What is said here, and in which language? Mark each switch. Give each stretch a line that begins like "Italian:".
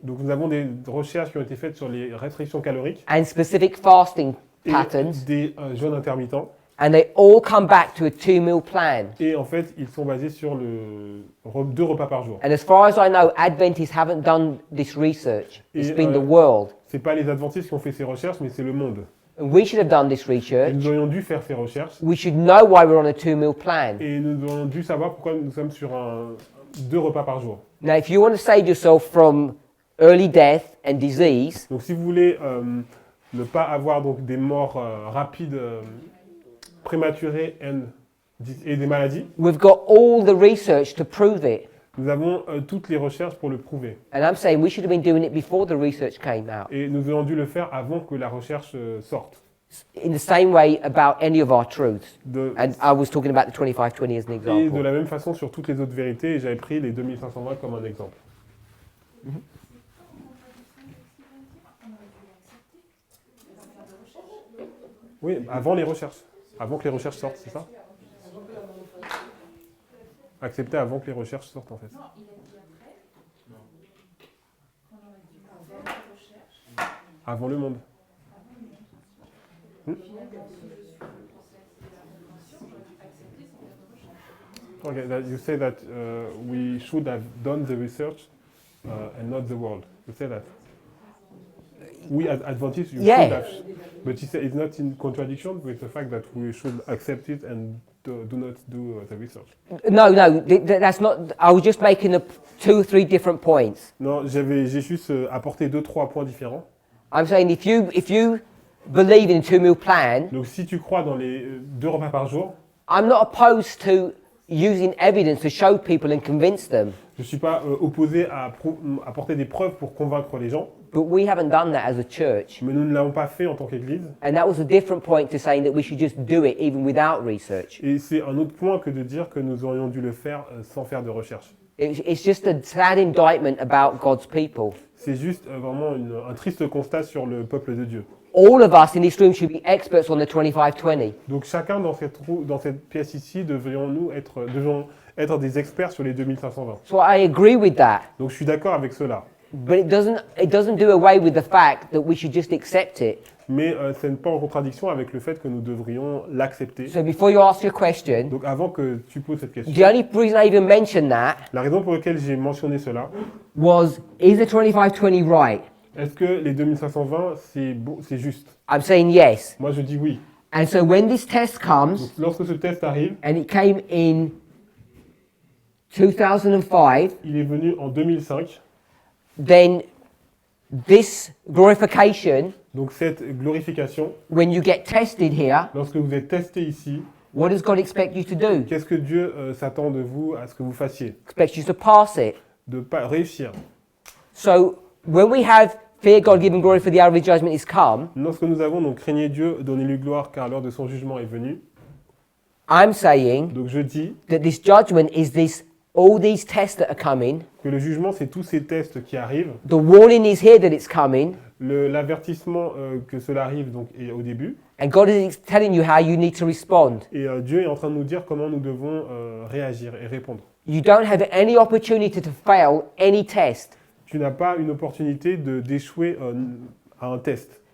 French: Donc nous avons des recherches qui ont été faites sur les restrictions caloriques
English: and specific fasting
French: et
English: patterns,
French: des jeûnes intermittents.
English: and they all come back to a 2-meal plan.
French: Et en fait, ils sont basés sur 2 repas par jour.
English: And as far as I know, Adventists haven't done this research. It's been the world.
French: C'est pas les adventistes qui ont fait ces recherches, mais c'est le monde.
English: And we should have done this
French: Et
English: research.
French: nous aurions dû faire ces recherches.
English: We should know why we're on a 2-meal plan.
French: Et nous aurions dû savoir pourquoi nous sommes sur 2 repas par jour.
English: Now, if you want to save yourself from early death and disease,
French: Donc si vous voulez ne pas avoir donc, des morts rapides, prématurées et des maladies,
English: we've got all the research to prove it.
French: nous avons toutes les recherches pour le prouver.
English: And I'm saying we should have been doing it before the research came out.
French: Et nous aurions dû le faire avant que la recherche sorte.
English: In the same way about any of our truths.
French: De-
English: And I was talking about the 25-20 as an
French: et de
English: example.
French: la même façon sur toutes les autres vérités, et j'avais pris les 2520 comme un exemple. Oui, avant les recherches. Avant que les recherches sortent, c'est ça? Accepter avant que les recherches sortent, en fait. Non, il a dit après. On aurait dit avant la recherche. Avant le monde. Finalement, si je suis le process de la compréhension, j'aurais dû accepter sans faire de recherche.
English: Okay, that you say that we should have done the research and not the world. You say that. We as Adventists, you Yeah. should have. But you say it's not in contradiction with the fact that we should accept it and do not do the research. No, that's not. I was just making 2 or 3 different points.
French: Non, j'ai juste apporté 2-3 points différents.
English: I'm saying if you believe in a 2-meal plan,
French: Donc si tu crois dans les 2 repas par jour,
English: I'm not opposed to using evidence to show people and convince them.
French: je ne suis pas opposé à apporter des preuves pour convaincre les gens,
English: But we haven't done that as a church.
French: mais nous ne l'avons pas fait en tant qu'Église.
English: And that was a different point to saying that we should just do it even without research.
French: Et c'est un autre point que de dire que nous aurions dû le faire sans faire de recherche.
English: It's just a sad indictment about God's people.
French: C'est juste vraiment un triste constat sur le peuple de Dieu.
English: All of us in this room should be experts on the 25-20.
French: Donc chacun dans cette pièce ici devrions être des experts sur les 2520.
English: So I agree with that.
French: Donc je suis d'accord avec cela.
English: But it doesn't do away with the fact that we should just accept it.
French: Mais ce n'est pas en contradiction avec le fait que nous devrions l'accepter.
English: So before you ask your question,
French: Donc avant que tu poses cette question,
English: the only reason I even mentioned that
French: la raison pour laquelle j'ai mentionné cela,
English: was, is the 2520 right?
French: est-ce que les 2520, c'est juste?
English: I'm saying yes.
French: Moi je dis oui.
English: And so when this test comes,
French: Donc, lorsque ce test arrive,
English: and it came in 2005,
French: il est venu en 2005,
English: then this glorification,
French: donc cette glorification,
English: when you get tested here,
French: lorsque vous êtes testé ici,
English: what does God expect you to do?
French: qu'est-ce que Dieu s'attend de vous à ce que vous fassiez?
English: Expects you to pass it.
French: De pas réussir.
English: So when we have fear God, give him glory for the hour of his judgment is come,
French: Lorsque nous avons donc craignez Dieu, donnez-lui gloire car l'heure de son jugement est venue.
English: I'm saying
French: Donc je dis
English: that this judgment is all these tests that are coming.
French: que le jugement, c'est tous ces tests qui arrivent.
English: The warning is here that it's coming.
French: L'avertissement que cela arrive donc est au début.
English: And God is telling you how you need to respond.
French: Et Dieu est en train de nous dire comment nous devons réagir et répondre.
English: You don't have any opportunity to fail any test.
French: Tu n'as pas une opportunité d'échouer à un test.